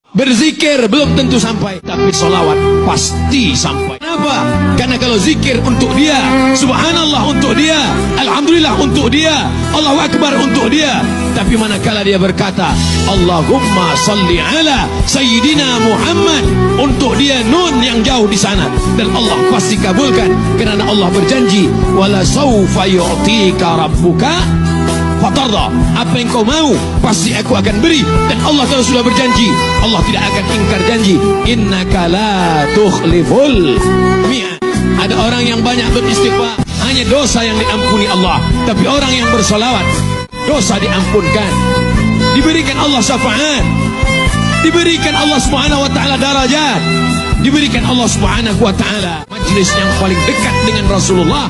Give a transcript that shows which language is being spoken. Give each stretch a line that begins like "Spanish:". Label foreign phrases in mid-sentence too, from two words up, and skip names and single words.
Indonesian: Berzikir belum tentu sampai, tapi solawat pasti sampai. Kenapa? Karena kalau zikir untuk dia, subhanallah untuk dia, alhamdulillah untuk dia,
Arabic: الله أكبر
Indonesian: untuk dia. Tapi manakala dia berkata
Arabic: اللهم صل على سيدنا محمد,
Indonesian: untuk dia nun yang jauh di sana, dan Allah pasti kabulkan, karena Allah berjanji
Arabic: ولسوف يعطيك ربك فترضى,
Indonesian: apa yang kau mau pasti aku akan beri. Dan Allah kalau sudah berjanji, Allah tidak akan ingkar janji.
Arabic: إنك لا تخلف الميعاد.
Indonesian: Ada orang yang banyak beristighfar, hanya dosa yang diampuni Allah, tapi orang yang bersolawat dosa diampunkan, diberikan Allah syafaat, diberikan Allah
Arabic: سبحانه وتعالى
Indonesian: darajat, diberikan Allah
Arabic: سبحانه وتعالى
Indonesian: majlis yang paling dekat dengan Rasulullah.